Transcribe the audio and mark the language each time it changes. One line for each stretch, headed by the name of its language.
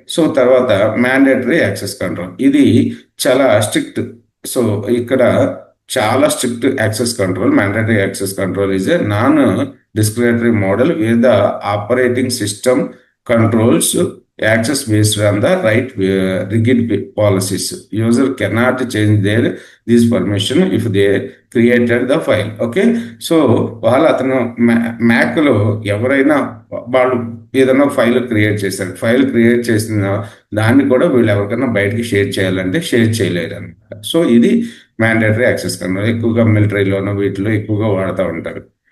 Telugu: So తర్వాత mandatory access control, ఇది చాలా స్ట్రిక్ట్. సో ఇక్కడ చాలా strict access control.
English: Mandatory access control is a non discriminatory model where the operating system controls access based on the right rigid policies. User cannot change this permission if they created the file.
Telugu: Okay, so వాళ్ళు అతను మ్యాక్లో ఎవరైనా వాళ్ళు ఏదైనా file create చేశారు, file create చేసిన దాన్ని కూడా వీళ్ళు ఎవరికైనా బయటకి షేర్ చేయాలంటే షేర్ చేయలేరు అనమాట. సో ఇది మ్యాండేటరీ యాక్సెస్ కంట్రోల్. ఎక్కువగా మిలిటరీలోనూ వీటిలో ఎక్కువగా వాడుతూ ఉంటారు.